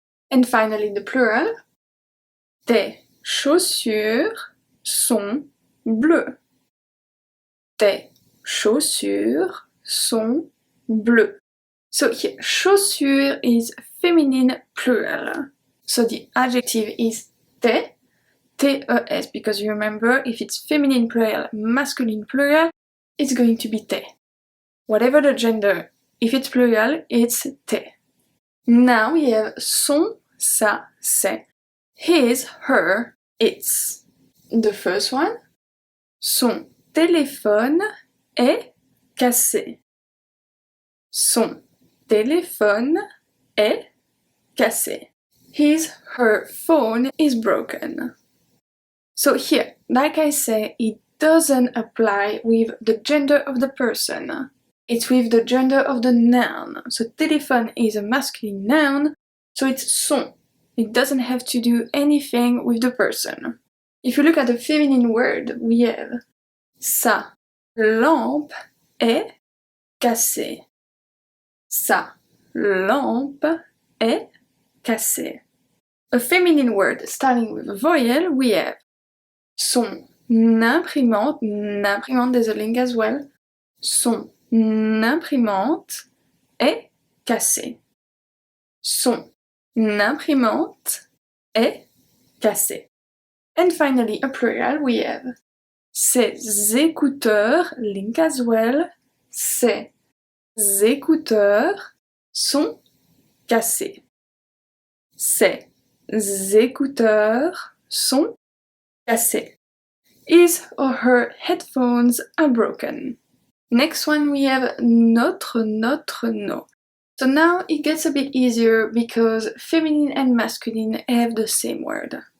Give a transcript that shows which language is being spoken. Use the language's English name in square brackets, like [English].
[English] And finally the plural, [French] tes chaussures sont bleues. Tes chaussures sont bleues. [English] So here, chaussures is feminine plural. So the adjective is tes, T-E-S, because you remember, if it's feminine plural, masculine plural, it's going to be tes. Whatever the gender, if it's plural, it's tes. Now we have son, sa, ses. His, her, its. The first one, [French] son téléphone est cassé. Son téléphone est cassé. [English] His, her phone is broken. So here, like I say, it doesn't apply with the gender of the person. It's with the gender of the noun. So téléphone is a masculine noun, so it's son. It doesn't have to do anything with the person. If you look at the feminine word, we have [French] sa lampe est cassée. Sa lampe est cassée. [English] A feminine word starting with a vowel, we have son imprimante, there's a link as well. [French] Son imprimante est cassée. Son imprimante est cassée. [English] And finally, a plural, we have ses écouteurs, link as well, [French] ses écouteurs sont cassés. Ses écouteurs sont cassés. [English] His or her headphones are broken. Next one we have Notre Notre Nos. So now it gets a bit easier because feminine and masculine have the same word.